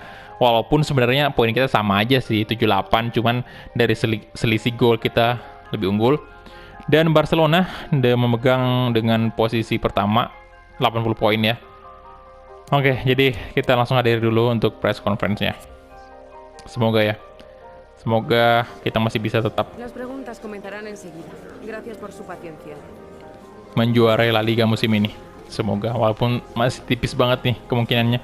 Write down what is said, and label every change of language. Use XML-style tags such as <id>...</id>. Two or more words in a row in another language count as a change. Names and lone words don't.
<id>Walaupun sebenarnya poin kita sama aja sih, 78, cuman dari selisih gol kita lebih unggul. Dan Barcelona udah memegang dengan posisi pertama, 80 poin ya. Oke, jadi kita langsung hadir dulu untuk</id> <en>press conference-</en> <id>nya. Semoga ya. Semoga kita masih bisa tetap</id> <es>Las preguntas comenzarán enseguida. Gracias por su paciencia.</es> <id>menjuarai La Liga musim ini. Semoga, walaupun masih tipis banget nih kemungkinannya.</id>